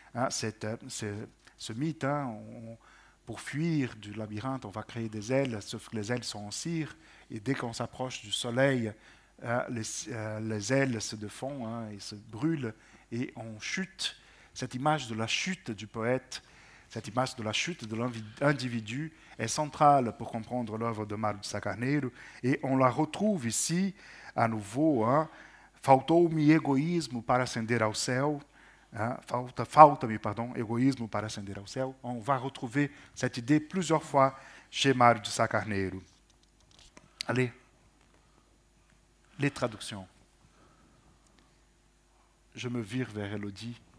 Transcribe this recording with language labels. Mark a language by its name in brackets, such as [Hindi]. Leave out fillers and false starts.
[French] Ce mythe, pour fuir du labyrinthe, on va créer des ailes, sauf que les ailes sont en cire, et dès qu'on s'approche du soleil, les ailes se défont et se brûlent, et on chute. Cette image de la chute du poète, cette image de la chute de l'individu est centrale pour comprendre l'œuvre de Mário de Sá Carneiro, et on la retrouve ici, à nouveau. [Portuguese] Faltou-me egoísmo para ascender ao céu. Falta-me, egoísmo para ascender ao céu. [French] On va retrouver cette idée plusieurs fois chez Mário de Sá Carneiro. Allez, les traductions. Je me vire vers Élodie.